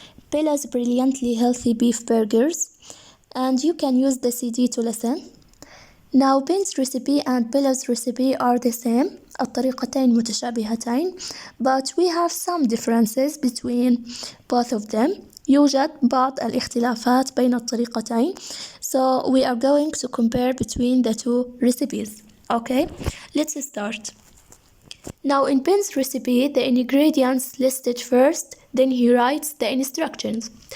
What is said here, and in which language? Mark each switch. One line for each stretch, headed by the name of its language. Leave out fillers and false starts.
English: Bella's Brilliantly Healthy Beef Burgers. And you can use the CD to listen. Now Ben's recipe and Bella's recipe are the same.
Arabic: الطريقتين متشابهتين,
English: but we have some differences between both of them.
Arabic: يوجد بعض الاختلافات بين الطريقتين.
English: So we are going to compare between the two recipes. Okay, let's start. Now in Ben's recipe, the ingredients listed first, then he writes the instructions.